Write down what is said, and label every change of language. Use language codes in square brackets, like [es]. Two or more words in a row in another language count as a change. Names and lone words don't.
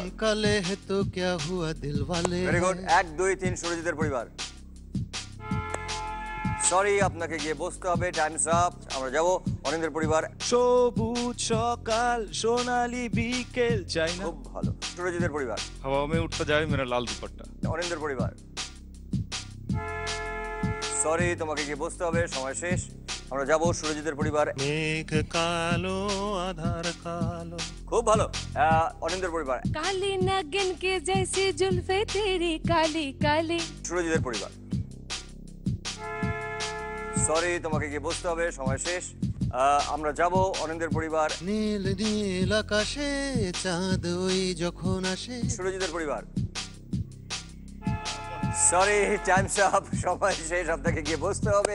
[hi] काले हैं तो क्या हुआ दिल वाले। [en] very good, [bn] 1 2 3 সুরজিতের পরিবার। সরি, আপনাকে গিয়ে বসতে হবে, [en] times up. [bn] আমরা যাব অনিন্দের পরিবার। সবুজ সকাল সোনালি বিকেল চাই না। খুব ভালো। সুরজিতের পরিবার। [hi] हवा में उठता जाए मेरा लाल दुपट्टा। [bn] অনিন্দের পরিবার। সরি, তোমাকে গিয়ে বসতে হবে, সময় শেষ। আমরা যাব সুরজিতের পরিবার। মেঘ কালো আধার কালো। খুব ভালো। অনিন্দের পরিবার। [hi] काली नागिन के जैसी जुल्फे तेरी काली काली। [bn] সুরজিতের পরিবার। সরি, তোমাকে গিয়ে বসতে হবে, সময় শেষ। আমরা যাব অনিন্দের পরিবার। নীল নীল আকাশে চাঁদ ওই যখন আসে। সুরজিতের পরিবার। সরি, [en] times up, [bn] সময় শেষ, আপনাকে গিয়ে বসতে হবে।